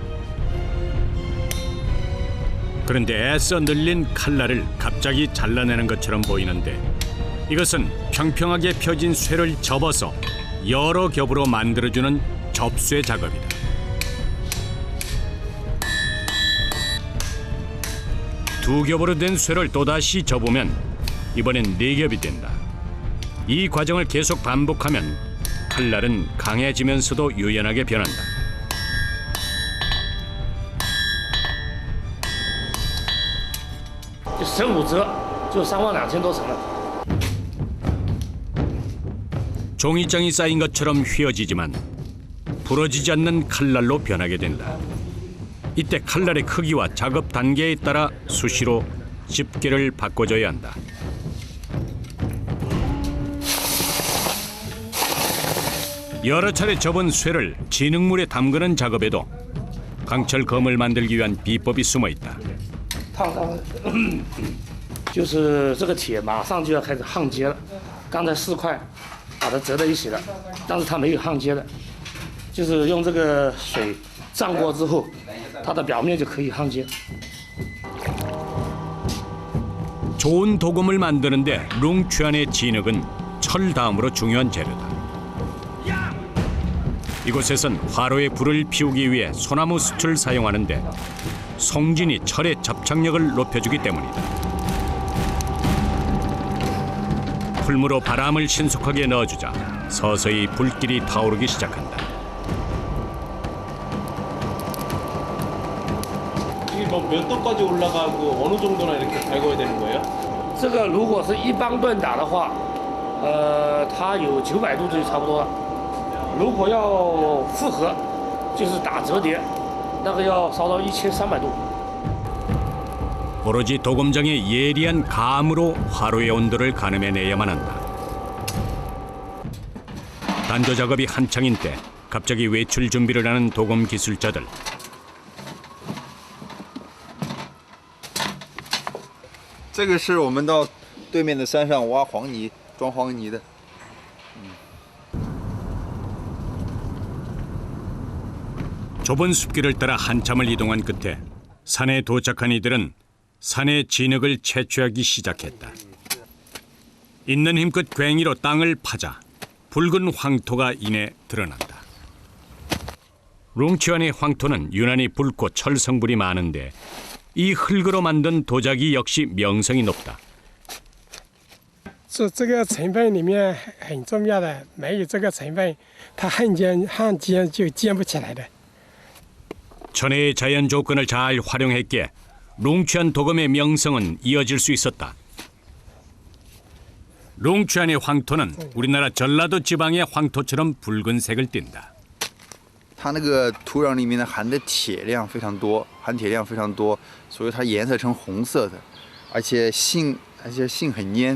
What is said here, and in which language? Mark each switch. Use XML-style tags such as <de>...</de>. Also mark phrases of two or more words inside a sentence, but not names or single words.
<ko>그런데 애써 늘린 칼날을 갑자기 잘라내는 것처럼 보이는데 이것은 평평하게 펴진 쇠를 접어서 여러 겹으로 만들어주는 접쇠 작업이다. 두 겹으로 된 쇠를 또다시 접으면 이번엔 네 겹이 된다. 이 과정을 계속 반복하면 칼날은 강해지면서도 유연하게 변한다.</ko> <zh>就15折，就32,000多层了。</zh> <ko>종이장이 쌓인 것처럼 휘어지지만 부러지지 않는 칼날로 변하게 된다. 이때 칼날의 크기와 작업 단계에 따라 수시로 집게를 바꿔줘야 한다. 여러 차례 접은 쇠를 진흙물에 담그는 작업에도 강철 검을 만들기 위한 비법이 숨어 있다.</ko> <zh>烫到，就是这个铁马上就要开始焊接了。刚才4块把它折在一起了，但是它没有焊接的，就是用这个水涨过之后，它的表面就可以焊接。</zh> <ko>좋은 도금을 만드는데 룽추안의 진흙은 철 다음으로 중요한 재료다. 이곳에선 화로에 불을 피우기 위해 소나무 숯을 사용하는데 송진이 철의 접착력을 높여주기 때문이다. 풀무로 바람을 신속하게 넣어주자 서서히 불길이 타오르기 시작한다. 이게 뭐 몇 도까지 올라가고 어느 정도나 이렇게 달궈야 되는 거예요?</ko> <zh>这个如果是一般锻打的话，它有900度就差不多了。如果要复合，就是打折叠，那个要烧到1300度。</zh> <ko>오로지 도검장의 예리한 감으로 화로의 온도를 가늠해내야만 한다. 단조 작업이 한창인 때 갑자기 외출 준비를 하는 도검 기술자들.</ko> <zh>这个是我们到对面的山上挖黄泥、装黄泥的。</zh> <ko>좁은 숲길을 따라 한참을 이동한 끝에 산에 도착한 이들은 산의 진흙을 채취하기 시작했다. 있는 힘껏 괭이로 땅을 파자 붉은 황토가 이내 드러난다. 룽치안의 황토는 유난히 붉고 철 성분이 많은데 이 흙으로 만든 도자기 역시 명성이 높다.</ko> <zh>这个成分里面很重要的，没有这个成分，它焊接就建不起来的。</zh> <ko>천혜의 자연 조건을 잘 활용했기에 룽치안 도금의 명성은 이어질 수 있었다. 룽치안의 황토는 우리나라 전라도 지방의 황토처럼 붉은색을 띈다.</ko> <zh>它那个土壤里面呢含的铁量非常多，含铁量非常多，所以它颜色呈红色的，而且性很粘，</zh>